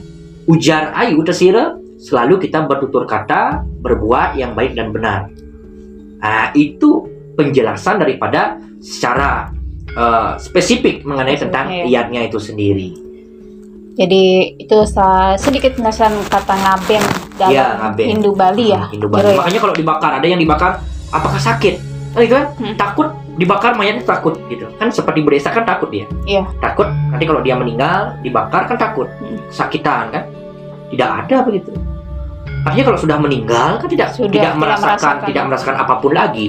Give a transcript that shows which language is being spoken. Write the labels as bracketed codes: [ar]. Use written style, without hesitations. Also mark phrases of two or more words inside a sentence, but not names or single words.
[id] Ujar ayu tersira, selalu kita bertutur kata, berbuat yang baik dan benar. Itu penjelasan daripada secara spesifik mengenai tentang iatnya itu sendiri. Jadi itu sedikit penjelasan kata ngaben dalam ngaben. Hindu Bali ya. Hindu Bali. Makanya kalau dibakar, ada yang dibakar, apakah sakit? Itu kan takut dibakar, mayatnya takut gitu. Kan seperti berdesa kan takut dia. Iya. Takut nanti kalau dia meninggal dibakar kan takut. Sakitan kan? Tidak ada begitu. Artinya kalau sudah meninggal kan tidak merasakan apapun lagi.